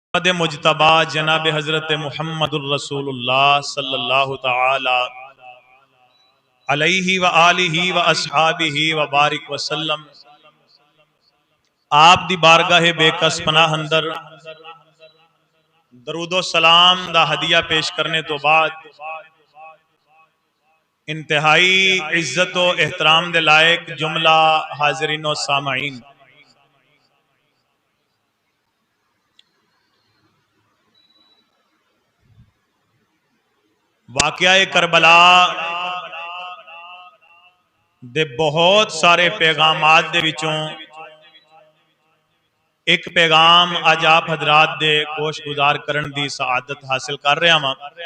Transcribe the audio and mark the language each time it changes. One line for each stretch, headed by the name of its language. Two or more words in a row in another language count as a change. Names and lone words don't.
Arabic: مجتبى جناب حضرت محمد رسول الله صلى الله تعالى عليه وآله وأصحابه وبارك وسلم
Punjabi: آپ دی بارگاہ بیکس پناہ اندر درود و سلام دا ہدیہ پیش کرنے تو بعد انتہائی عزت و احترام دے لائق جملہ حاضرین و سامعین، واقعہ کربلا دے بہت سارے پیغامات دے وچوں اک پیغام اج آپ حضرات دے گوش گزار کرن دی سعادت حاصل کر رہا وا.